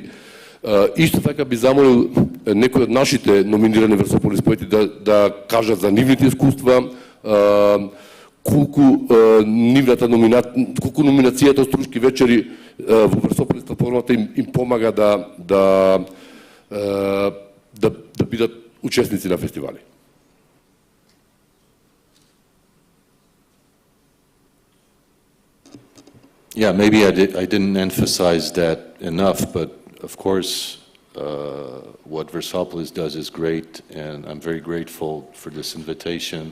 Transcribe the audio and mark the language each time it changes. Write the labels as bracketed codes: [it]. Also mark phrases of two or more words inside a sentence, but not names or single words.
[mk] Исто така би замолил некои од нашите номинирани Версополис поети да кажат за нивните искуства, колку номинацијата од Струшки вечери во Версополис платформата им помага да бидат учесници на фестивали. [en] Yeah, maybe I didn't emphasize that enough, but of course, what Versopolis does is great, and I'm very grateful for this invitation.